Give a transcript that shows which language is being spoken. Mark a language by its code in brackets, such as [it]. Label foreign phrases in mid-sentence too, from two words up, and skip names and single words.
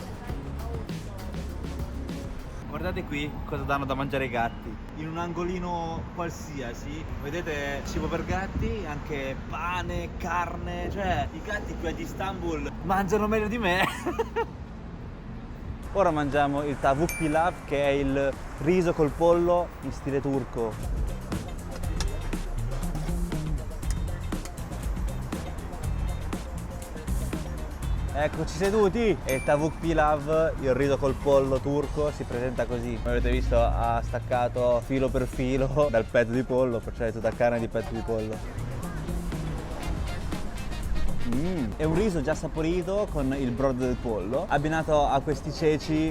[it] Guardate qui cosa danno da mangiare ai gatti. In un angolino qualsiasi, vedete cibo per gatti, anche pane, carne, cioè i gatti qui ad Istanbul mangiano meglio di me. Ora mangiamo il [tr] tavuk pilav, [it] che è il riso col pollo in stile turco. Eccoci seduti! E il [tr] tavuk pilav, [it] il riso col pollo turco, si presenta così. Come avete visto ha staccato filo per filo dal petto di pollo, perciò è tutta carne di petto di pollo. È un riso già saporito con il brodo del pollo, abbinato a questi ceci.